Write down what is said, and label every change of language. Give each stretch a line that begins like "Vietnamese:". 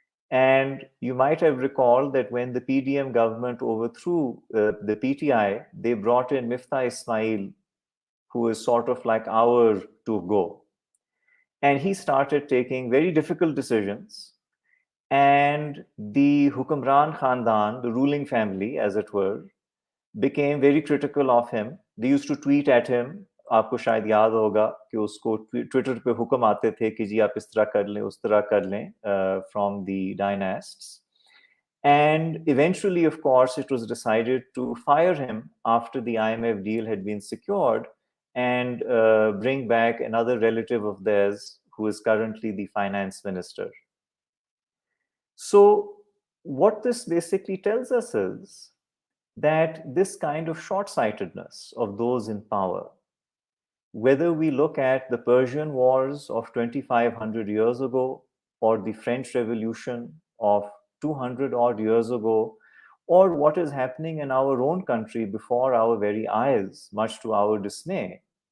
English: And you might have recalled that when the PDM government overthrew the PTI, they brought in Miftah Ismail, who is sort of like our to go. And he started taking very difficult decisions. And the Hukmran Khandan, the ruling family, as it were, became very critical of him. They used to tweet at him.
Hindi: आपको शायद याद होगा कि उसको Twitter पे हुक्म आते थे कि जी आप इस तरह कर लें उस तरह कर लें
English: from the dynasts. And eventually, of course, it was decided to fire him after the IMF deal had been secured and bring back another relative of theirs who is currently the finance minister. So what this basically tells us is that this kind of short-sightedness of those in power, whether we look at the Persian Wars of 2,500 years ago or the French Revolution of 200 odd years ago, or what is happening in our own country before our very eyes, much to our dismay,